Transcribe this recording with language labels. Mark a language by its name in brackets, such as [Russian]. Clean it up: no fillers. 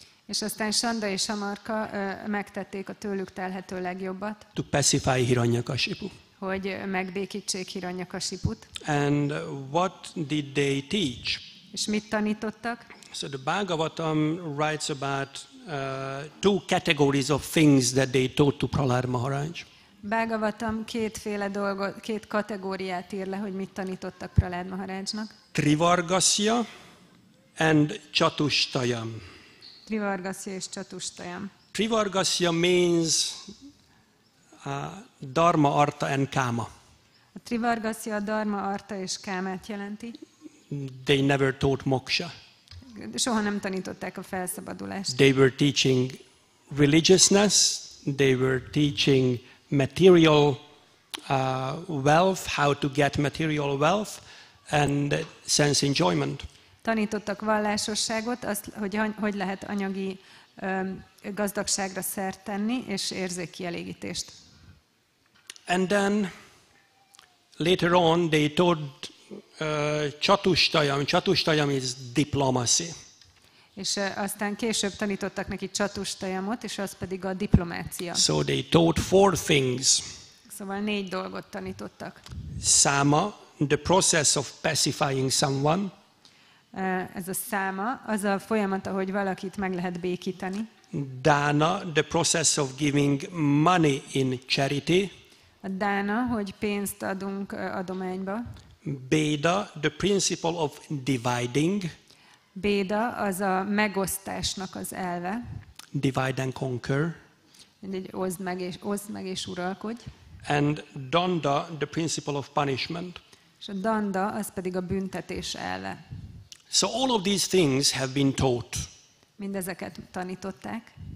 [Hungarian] És aztán Sanda és Amarka megtették a tőlük telhető legjobbat, [English] to pacify Hiranyakashipu. [Hungarian] hogy megbékítsék Hiranyakasiput. [English] And what did they teach? [Hungarian] És mit tanítottak? [English] So the Bhagavatam writes about two categories of things that they taught to Prahlāda Maharaj. [Hungarian] Bhagavatam két kategóriát ír le, hogy mit tanítottak Prahlāda Maharajnak. [English] Trivargasya and Chatushtayam. [Hungarian] Trivargasya és Chatushtayam. [English] Trivargasya means Dharma, Artha and Kama. [Hungarian] A Trivargasya a Dharma, Artha és Kámát jelenti. [English] They never taught moksha. [Hungarian] Soha nem tanították a felszabadulást. [English] They were teaching religiousness, they were teaching material wealth, how to get material wealth, and sense enjoyment. [Hungarian] Tanítottak vallásosságot, azt, hogy lehet anyagi gazdagságra szert tenni, és érzékkielégítést. [English] And then later on they taught Chatushtayam. Chatushtayam is diplomacy. [Hungarian] És aztán később tanítottak neki Chatushtayamot, és az pedig a diplomácia. [English] So they taught 4 things. [Hungarian] Szóval 4 dolgot tanítottak. [English] Sama, the process of pacifying someone. [Hungarian] Ez a száma, az a folyamat, ahogy valakit meg lehet békíteni. [English] Dana, the process of giving money in charity. [Hungarian] A dána, hogy pénzt adunk adományba. [English] Beda, the principle of dividing. [Hungarian] Béda, az a megosztásnak az elve. [English] Divide and conquer. [Hungarian] Mindegy, oszd meg és uralkodj. [English] And Danda, the principle of punishment. [Hungarian] És a danda, az pedig a büntetés elve. [English] So all of these things have been taught. [Hungarian] Mindezeket tanították.